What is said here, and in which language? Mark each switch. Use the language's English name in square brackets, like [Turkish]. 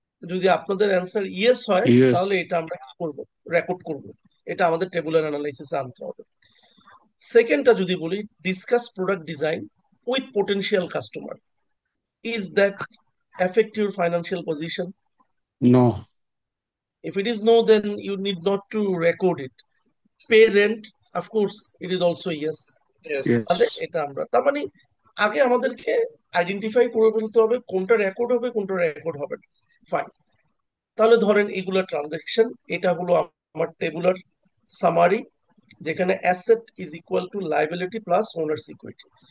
[Bangla] যদি আপনাদের answer yes হয় [English] Yes. [Bangla] তাহলে এটা আমরা কি করবো, রেকর্ড করব। এটা আমাদের টেবুলার অ্যানালাইসিসে আনতে হবে। সেকেন্ডটা যদি বলি, [English] Discuss product design with potential customer, is that affect your financial position? No. If it is no, then you need not to record it. Pay rent, of course, it is also yes. Yes. Yes. [Bangla] তাহলে এটা আমরা তার মানে আগে আমাদেরকে identify করে ফেলতে হবে কোনটা রেকর্ড হবে কোনটা রেকর্ড হবে না। ফাইন। তাহলে ধরেন এগুলা ট্রানজাকশন, এটা হলো আমার টেবুলার সামারি, যেখানে [English] Asset is equal to liability plus owner's equity.